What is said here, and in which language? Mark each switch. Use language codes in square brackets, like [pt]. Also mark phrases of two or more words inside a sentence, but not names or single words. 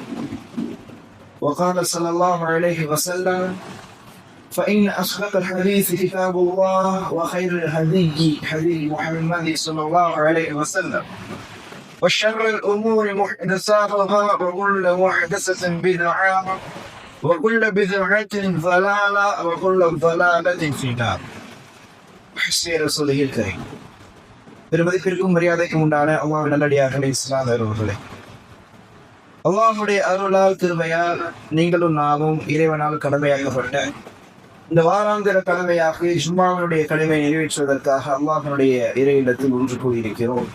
[ar] وقال صلى الله عليه وسلم: فإن أصدق الحديث كتاب الله وخير الهدي هدي محمد صلى الله عليه وسلم وشر الأمور محدثاتها وكل محدثة بدعة وكل بدعة ضلالة وكل ضلالة في النار. حسبي رسوله الكريم. [ta] பெருமதிப்பிற்கும் மரியாதைக்கும் உண்டான அல்லாஹ்வின் நல்லடியார்களே, இஸ்லாமியர்களே, அல்லாஹ்வுடைய அருளால் கிருபையால் நீங்களும் நாமும் இறைவனால் கடமையாக்கப்பட்ட இந்த வாராந்திர கடமையாக ஜும்மாவினுடைய கடமையை நிறைவேற்றுவதற்காக அல்லாஹ்வினுடைய இறை இல்லத்தில் ஒன்று கூடியிருக்கிறோம்.